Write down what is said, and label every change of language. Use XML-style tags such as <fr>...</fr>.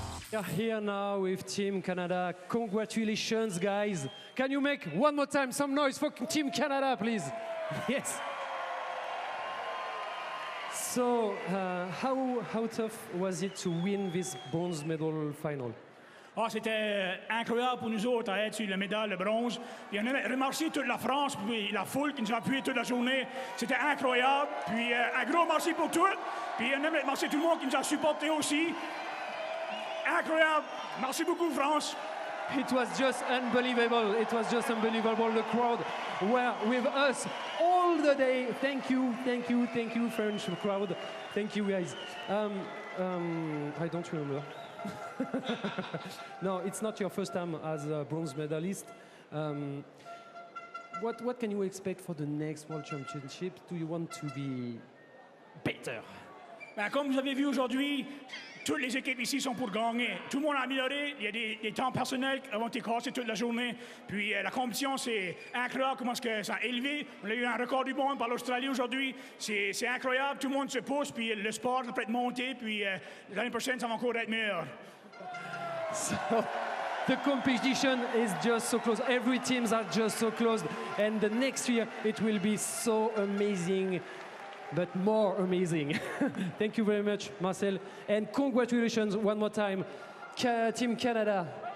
<en>We are here now with Team Canada. Congratulations, guys. Can you make one more time some noise for Team Canada, please? Yes. So, how tough was it to win this bronze medal final?</en> <fr>Ah, c'était incroyable pour nous autres à être sur la médaille de bronze. Puis on a remercié toute la France, puis la foule qui nous a appuyé toute la journée. C'était incroyable. Puis un gros merci pour tout. Puis on aimerait remercier tout le monde qui nous a supportés aussi. Incroyable. Merci beaucoup, France.</fr> <en>It was just unbelievable. It was just unbelievable. The crowd were with us all the day. Thank you, thank you, thank you, French crowd. Thank you, guys. I don't remember. No, it's not your first time as a bronze medalist. What can you expect for the next World Championship? Do you want to be better?</en> <fr>Ben, comme vous avez vu aujourd'hui, toutes les équipes ici sont pour gagner. Tout le monde a amélioré. Il y a des temps personnels qui ont été cassés toute la journée. Puis la compétition, c'est incroyable comment que ça a élevé. On a eu un record du monde par l'Australie aujourd'hui. C'est incroyable. Tout le monde se pousse. Puis le sport va peut-être monter. Puis l'année prochaine, ça va encore être meilleur.</fr> <en>So, the competition is just so close. Every teams are just so close. And the next year, it will be so amazing. But more amazing. Thank you very much, Marcel. And congratulations one more time, Team Canada.</en>